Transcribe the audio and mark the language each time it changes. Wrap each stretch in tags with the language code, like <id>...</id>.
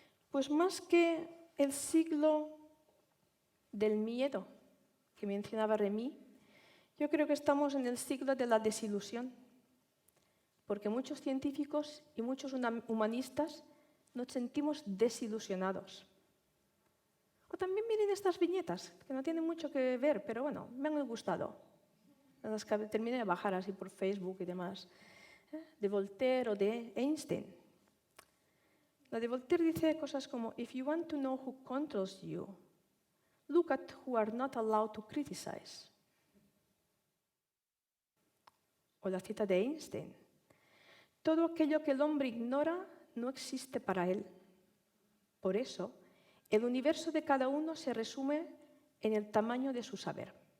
<es>Pues más que el siglo del miedo que mencionaba Remy, yo creo que estamos en el siglo de la desilusión, porque muchos científicos y muchos humanistas nos sentimos desilusionados. O también miren estas viñetas, que no tienen mucho que ver, pero bueno, me han gustado. Las que terminé de bajar así por Facebook y demás, de Voltaire o de Einstein. La de Voltaire dice cosas como,</es> <en>if you want to know who controls you, look at who are not allowed to criticize.</en> <es>O la cita de Einstein, todo aquello que el hombre ignora no existe para él. Por eso, el universo de cada uno se resume en el tamaño de su saber.</es>